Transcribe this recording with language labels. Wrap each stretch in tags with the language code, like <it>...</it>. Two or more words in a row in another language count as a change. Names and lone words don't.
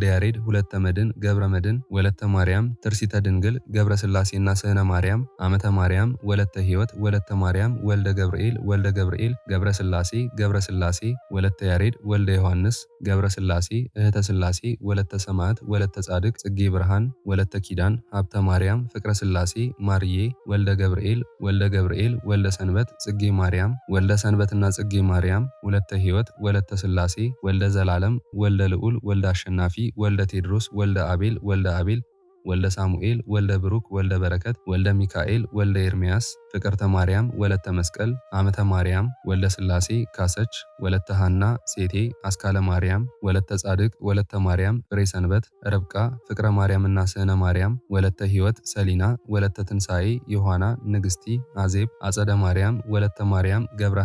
<am>ያሬድ፣ ወለተ መድን፣ ገብረ መድን፣ ወለተ ማርያም፣ ትርሲተ ድንግል፣ ገብረ ሥላሴና ስህነ ማርያም፣ አመተ ማርያም፣ ወለተ ሕይወት፣ ወለተ ማርያም፣ ወልደ ገብርኤል፣ ወልደ ገብርኤል፣ ገብረ ሥላሴ፣ ገብረ ሥላሴ፣ ወለተ ያሬድ፣ ወልደ ዮሐንስ፣ ገብረ ሥላሴ፣ እህተ ሥላሴ፣ ወለተ ሰማዕት፣ ወለተ ጻድቅ፣ ጽጌ ብርሃን፣ ወለተ ኪዳን፣ ሀብተ ማርያም፣ ፍቅረ ሥላሴ፣ ማርዬ፣ ወልደ ገብርኤል፣ ወልደ ገብርኤል፣ ወልደ ሰንበት፣ ጽጌ ማርያም፣ ወልደ ሰንበትና ጽጌ ማርያም፣ ወለተ ሕይወት፣ ወለተ ሥላሴ፣ ወልደ ዘላለም፣ ወልደ ልዑል፣ ወልደ አሸናፊ፣ ወልደ ቴድሮስ፣ ወልደ አቤል፣ ወልደ አቤል፣ ወልደ ሳሙኤል ወልደ ብሩክ ወልደ በረከት ወልደ ሚካኤል ወልደ ኤርምያስ ፍቅርተ ማርያም ወለተ መስቀል አመተ ማርያም ወልደ ስላሴ ካሰች ወለተ ሐና ሴቴ አስካለ ማርያም ወለተ ጻድቅ ወለተ ማርያም ፍሬ ሰንበት ርብቃ ፍቅረ ማርያምና ስዕነ ማርያም ወለተ ሕይወት ሰሊና ወለተ ትንሣኤ ዮሐና ንግስቲ አዜብ አጸደ ማርያም ወለተ ማርያም ገብረ</am>